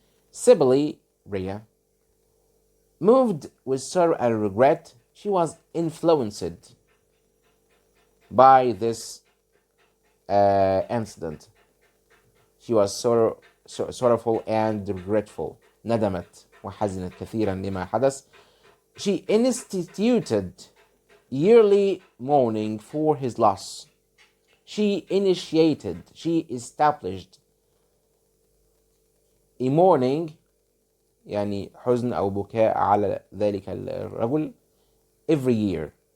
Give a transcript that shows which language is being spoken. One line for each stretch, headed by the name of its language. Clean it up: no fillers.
English: Cybele, Rhea, moved with sorrow and regret, she was influenced by this incident. She was sorrowful and regretful.
Arabic: ندمت وحزنت كثيرا لما حدث.
English: She instituted yearly mourning for his loss. She established a mourning,
Arabic: يعني حزن أو بكاء على ذلك الرجل,
English: every year.